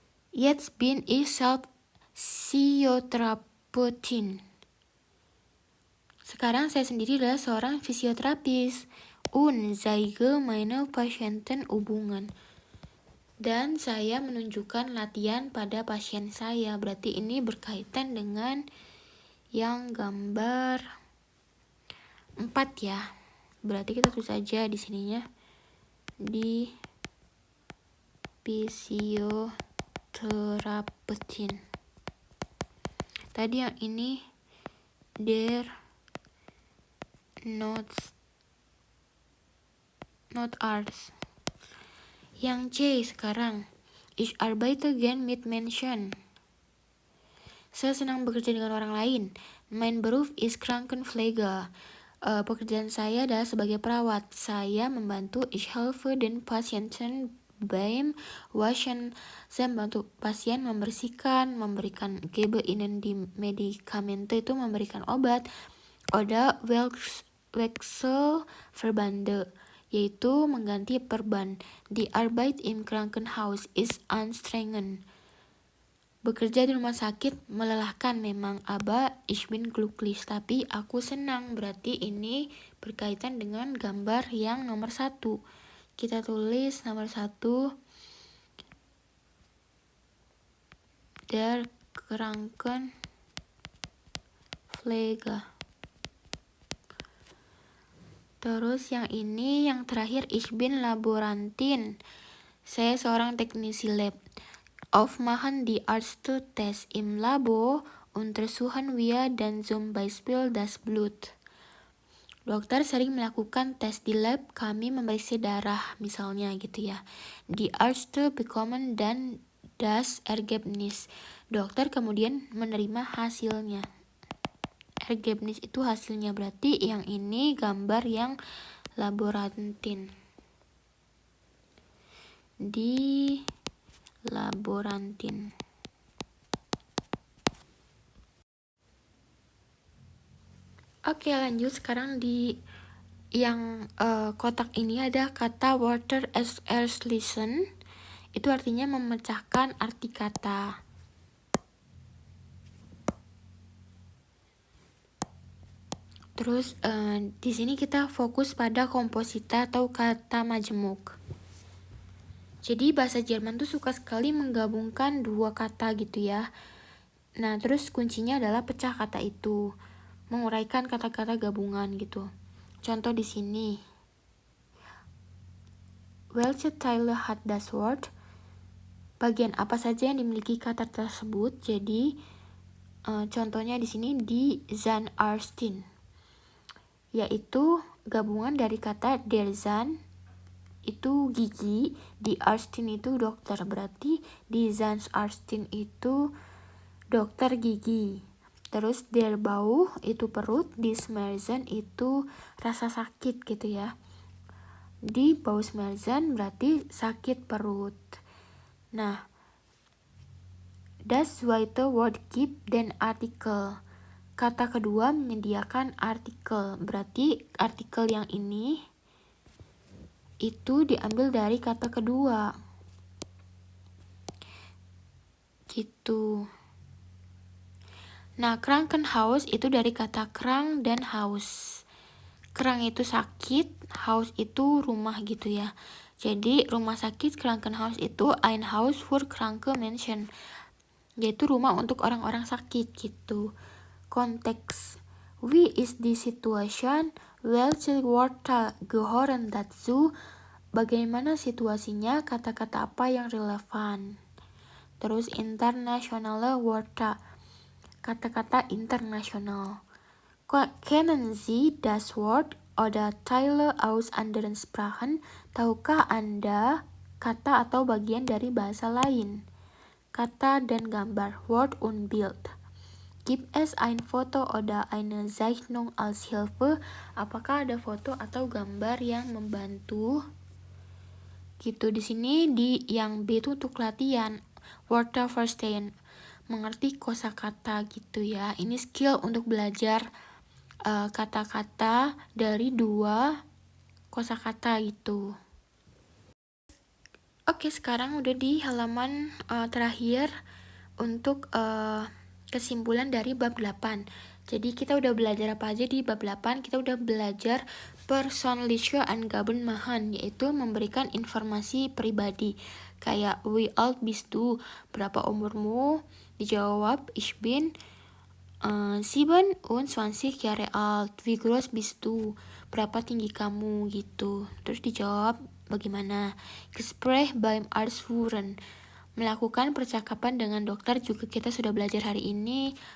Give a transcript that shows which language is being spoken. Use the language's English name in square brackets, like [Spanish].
[German] Jetzt bin ich selbst Physiotherapeutin. [Indonesian] Sekarang saya sendiri adalah seorang fisioterapis. [German] Und zeige meine Patienten Übungen. [Indonesian] Dan saya menunjukkan latihan pada pasien saya. Berarti ini berkaitan dengan yang gambar 4 ya. Berarti kita tulis aja di sininya, di Physiotherapeutin. Tadi yang ini der Notarzt. Yang C sekarang, [German] ich arbeite gern mit Menschen. [Indonesian] Saya senang bekerja dengan orang lain. [German] Mein Beruf ist Krankenpfleger. [Indonesian] Pekerjaan saya adalah sebagai perawat. Saya membantu, [German] ich helfe den Patienten beim Waschen. [Indonesian] Saya membantu pasien membersihkan, memberikan [German] gebe ihnen die Medikamente, [Indonesian] itu memberikan obat. [German] Oder Wechselverbände, [Indonesian] yaitu mengganti perban. [German] Die Arbeit im Krankenhaus ist anstrengend. [Indonesian] Bekerja di rumah sakit melelahkan memang, [German] aber ich bin glücklich, [Indonesian] tapi aku senang. Berarti ini berkaitan dengan gambar yang nomor 1. Kita tulis nomor 1, der Krankenpfleger. Terus yang ini yang terakhir, [German] ich bin Laborantin. [Indonesian] Saya seorang teknisi lab. [German] Aufmachen die Ärzte Test im Labor Untersuchen wir dann zum Beispiel das Blut. [Indonesian] Dokter sering melakukan tes di lab, kami memeriksa darah misalnya gitu ya. [German] Die Ärzte bekommen dann das Ergebnis. [Indonesian] Dokter kemudian menerima hasilnya. Ergebnis itu hasilnya, berarti yang ini gambar yang laborantin. Di laborantin. Oke, lanjut sekarang di yang kotak ini ada kata water as listen. Itu artinya memecahkan arti kata. Terus di sini kita fokus pada komposita atau kata majemuk. Jadi bahasa Jerman tuh suka sekali menggabungkan dua kata gitu ya. Nah, terus kuncinya adalah pecah kata itu, menguraikan kata-kata gabungan gitu. Contoh di sini. [German] Welche Teile hat das Wort? [Indonesian] Bagian apa saja yang dimiliki kata tersebut? Jadi contohnya di sini di Zahnärztin, yaitu gabungan dari kata der Zahn itu gigi, di Ärztin itu dokter, berarti di Zahnärztin itu dokter gigi. Terus der Bauch itu perut, di Schmerzen itu rasa sakit gitu ya. Di Bauchschmerzen berarti sakit perut. [German] Nah, das zweite Wort gibt den Artikel. [Indonesian] Kata kedua menyediakan artikel, berarti artikel yang ini itu diambil dari kata kedua. Gitu. Nah, Krankenhaus itu dari kata krang dan haus. Krang itu sakit, haus itu rumah gitu ya. Jadi rumah sakit Krankenhaus itu [German] ein Haus für kranke Menschen, [Indonesian] yaitu rumah untuk orang-orang sakit gitu. Konteks. [German] Wie ist die Situation? Welche Wörter gehören dazu? [Indonesian] Bagaimana situasinya? Kata-kata apa yang relevan? Terus [German] internationale Wörter. [Indonesian] Kata-kata internasional. [German] Kennen Sie das Wort oder Teile aus anderen Sprachen? [Indonesian] Tahukah Anda kata atau bagian dari bahasa lain? Kata dan gambar. [German] Wort und Bild. Gibt es ein Foto oder eine Zeichnung als Hilfe? [Indonesian] Apakah ada foto atau gambar yang membantu? Gitu. Di sini di yang B itu untuk latihan. [German] Wörter verstehen. [Indonesian] Mengerti kosakata gitu ya. Ini skill untuk belajar kata-kata dari dua kosakata gitu. Oke, sekarang udah di halaman terakhir untuk kesimpulan dari bab 8. Jadi kita udah belajar apa aja di bab 8? Kita udah belajar [German] persönliche Angaben, [Indonesian] yaitu memberikan informasi pribadi. Kayak [German] wie alt bist du? [Indonesian] Berapa umurmu? Dijawab [German] ich bin 27 Jahre alt. Wie groß bist du? [Indonesian] Berapa tinggi kamu gitu. Terus dijawab bagaimana? [German] Gespräch beim Arzt führen. [Indonesian] Melakukan percakapan dengan dokter juga kita sudah belajar hari ini.